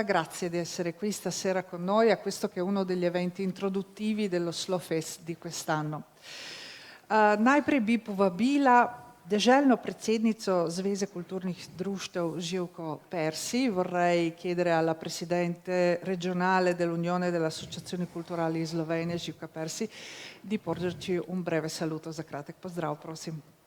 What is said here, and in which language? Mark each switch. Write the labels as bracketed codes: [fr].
[it] Grazie di essere qui stasera con noi a questo che è uno degli eventi introduttivi dello Slow Fest di quest'anno. [sl] Najprej bi povabila deželno predsednico Zveze kulturnih društev Živko Persi. [it] Vorrei chiedere alla presidente regionale dell'Unione delle Associazioni Culturali in Slovenia, Živka Persi, di porgerci un breve saluto [sl] za kratek pozdrav, prosim.